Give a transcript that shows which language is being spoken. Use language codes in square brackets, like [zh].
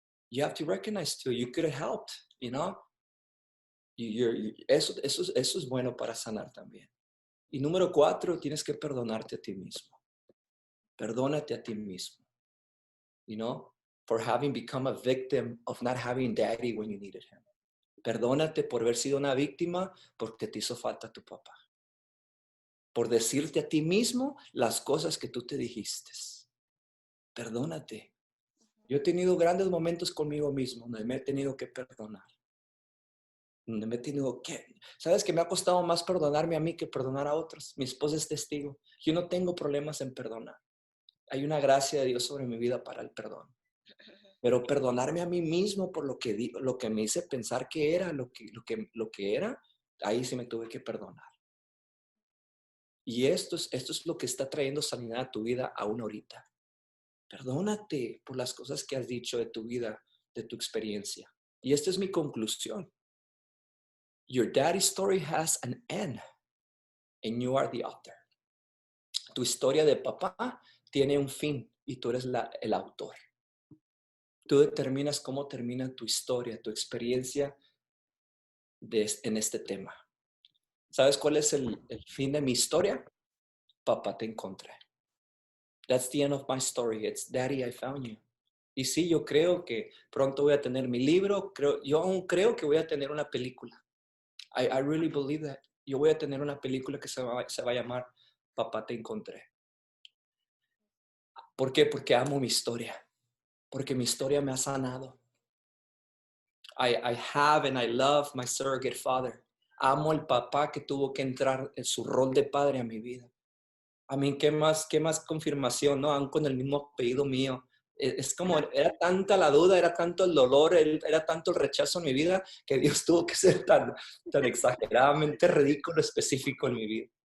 [en] You have to recognize too, you could have helped, you know. [es] Eso es bueno para sanar también. Y número 4, tienes que perdonarte a ti mismo. Perdónate a ti mismo. [en] You know, for having become a victim of not having daddy when you needed him. [es] Perdónate por haber sido una víctima porque te hizo falta tu papá. Por decirte a ti mismo las cosas que tú te dijiste. Perdónate. Yo he tenido grandes momentos conmigo mismo donde me he tenido que perdonar. Donde me he tenido que... ¿Sabes que me ha costado más perdonarme a mí que perdonar a otros? Mi esposa es testigo. Yo no tengo problemas en perdonar. Hay una gracia de Dios sobre mi vida para el perdón. Pero perdonarme a mí mismo por lo que me hice pensar que era, lo que era, ahí sí me tuve que perdonar. Y esto es lo que está trayendo sanidad a tu vida aún ahorita. Perdónate por las cosas que has dicho de tu vida, de tu experiencia. Y esta es mi conclusión. [en] Your daddy's story has an end, and you are the author. [es] Tu historia de papá tiene un fin y tú eres el autor. Tú determinas cómo termina tu historia, tu experiencia en este tema. ¿Sabes cuál es el fin de mi historia? Papá, te encontré. [en] That's the end of my story. It's Daddy, I found you. [es] Y sí, yo creo que pronto voy a tener mi libro. Yo aún creo que voy a tener una película. [en] I really believe that. [es] Yo voy a tener una película que se va a llamar Papá, te encontré. ¿Por qué? Porque amo mi historia. Porque mi historia me ha sanado. [en] I have and I love my surrogate father. [es] Amo al papá que tuvo que entrar en su rol de padre a mi vida. A mí, ¿qué más confirmación, no? Aún con el mismo apellido mío. Es como, era tanta la duda, era tanto el dolor, era tanto el rechazo en mi vida, que Dios tuvo que ser tan exageradamente ridículo, específico en mi vida.